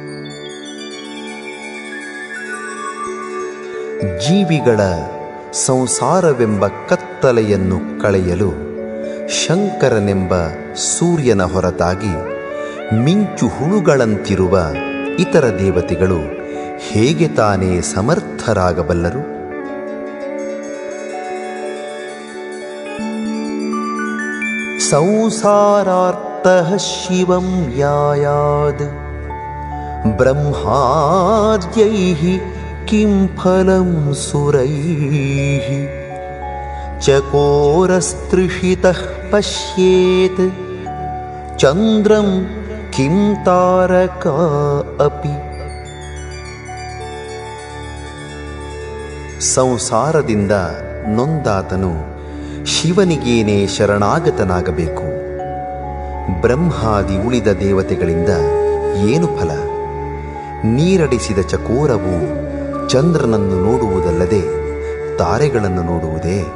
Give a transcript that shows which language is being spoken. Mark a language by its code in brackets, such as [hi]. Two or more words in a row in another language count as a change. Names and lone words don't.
[kn] ಜೀವಿಗಳ ಸಂಸಾರವೆಂಬ ಕತ್ತಲೆಯನ್ನು ಕಳೆಯಲು ಶಂಕರನೆಂಬ ಸೂರ್ಯನ ಹೊರತಾಗಿ ಮಿಂಚು ಹುಳುಗಳಂತಿರುವ ಇತರ ದೇವತೆಗಳು ಹೇಗೆ ತಾನೇ ಸಮರ್ಥರಾಗಬಲ್ಲರು? [sa] ಸಂಸಾರಾರ್ಥಃ ಶಿವಂ ಯಾಯಾದ್ ಬ್ರಹ್ಮಾದ್ಯೈಃ ಕಿಂ ಫಲಂ ಸುರೈಃ ಚಕೋರಸ್ತೃಷಿತಃ ಪಶ್ಯೇತ್ ಚಂದ್ರಂ ಕಿಂ ತಾರಕಾ ಅಪಿ. [kn] ಸಂಸಾರದಿಂದ ನೊಂದಾತನು ಶಿವನಿಗೇನೇ ಶರಣಾಗತನಾಗಬೇಕು. ಬ್ರಹ್ಮಾದಿ ಉಳಿದ ದೇವತೆಗಳಿಂದ ಏನು ಫಲ? ನೀರಡಿಸಿದ ಚಕೋರವು ಚಂದ್ರನನ್ನು ನೋಡುವುದಲ್ಲದೆ ತಾರೆಗಳನ್ನು ನೋಡುವುದೇ?